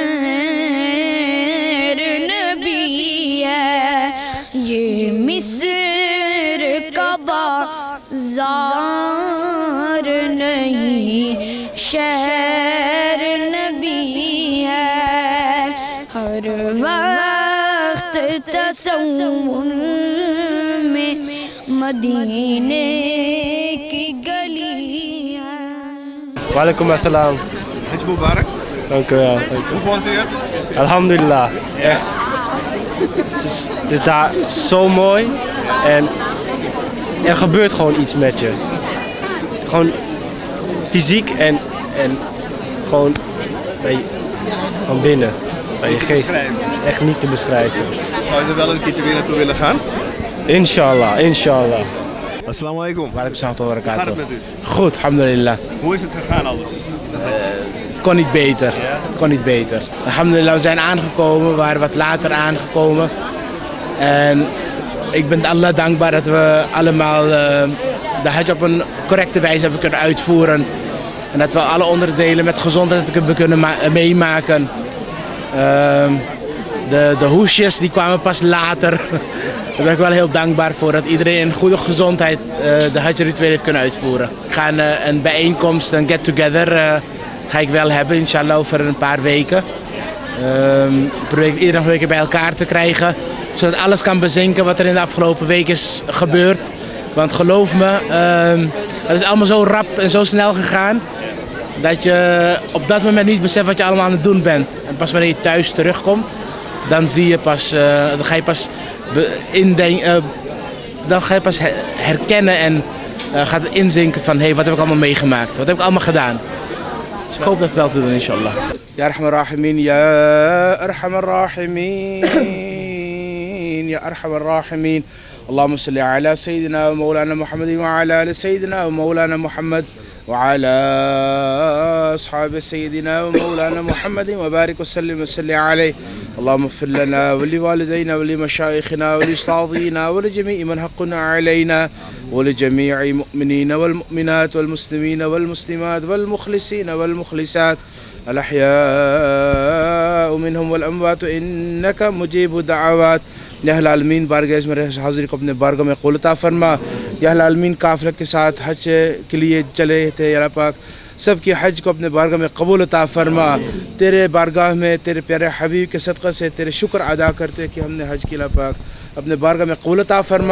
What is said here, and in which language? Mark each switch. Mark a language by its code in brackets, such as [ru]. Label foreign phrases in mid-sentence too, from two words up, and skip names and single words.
[ur] نبی ہے یہ مصر کا بازار نہیں شہر نبی ہے ہر وقت تصور میں مدینے کی گلی ہے. [ar] وعليكم السلام. حج مبارك. [nl] Dank u wel. Hoe vond u het? Alhamdulillah. Echt. Het is daar zo mooi. En er gebeurt gewoon iets met je. Gewoon fysiek en gewoon van binnen. Bij je geest. Het is echt niet te beschrijven. Zou je er wel een keertje weer naartoe willen gaan? [ar] إن شاء الله، إن شاء الله. السلام عليكم. وعليكم سلام و [nl] Hoe gaat het [ar] barakatuh. [nl] met u? Goed, alhamdulillah. Hoe is het gegaan alles? Kon niet beter. Kon niet beter. Alhamdulillah, we zijn aangekomen. We waren wat later aangekomen. En ik ben Allah dankbaar dat we allemaal de hajj op een correcte wijze hebben kunnen uitvoeren. En dat we alle onderdelen met gezondheid hebben kunnen meemaken. De hoesjes die kwamen pas later. Daar ben ik wel heel dankbaar voor dat iedereen in goede gezondheid de hajj-ritueel heeft kunnen uitvoeren. Ik ga een bijeenkomst, een get-together ga ik wel hebben, inshallah, over een paar weken. Probeer ik iedere week bij elkaar te krijgen, zodat alles kan bezinken wat er in de afgelopen week is gebeurd. Want geloof me, het is allemaal zo rap en zo snel gegaan, dat je op dat moment niet beseft wat je allemaal aan het doen bent. En pas wanneer je thuis terugkomt, dan zie je pas, dan ga je pas dan ga je pas herkennen en gaat het inzinken van hey, wat heb ik allemaal meegemaakt, wat heb ik allemaal gedaan. Dus ik hoop dat wel te doen, inshallah. [ar] يا أرحم الراحمين، يا أرحم الراحمين، يا أرحم الراحمين. اللهم صل على سيدنا ومولانا محمد وعلى آل سيدنا ومولانا محمد وعلى أصحاب سيدنا ومولانا محمد وبارك وسلم وسلم عليه. اللهم اغفر لنا ولوالدينا ولمشايخنا ولأستاذنا ولجميع من حقنا علينا ولجميع المؤمنين والمؤمنات والمسلمين والمسلمات والمخلصين والمخلصات الأحياء منهم والأموات إنك مجيب الدعوات. [ur] یا العالمین بارگاہ میں حاضری کو اپنے بارگاہ میں قبول عطا فرما. یا العالمین قافلہ کے ساتھ حج کے لیے چلے تھے یا اللہ پاک سب کی حج کو اپنے بارگاہ میں قبول عطا فرما. تیرے بارگاہ میں تیرے پیارے حبیب کے صدقہ سے تیرے شکر ادا کرتے کہ ہم نے حج کی اللہ پاک اپنے بارگاہ میں قبول عطا فرما.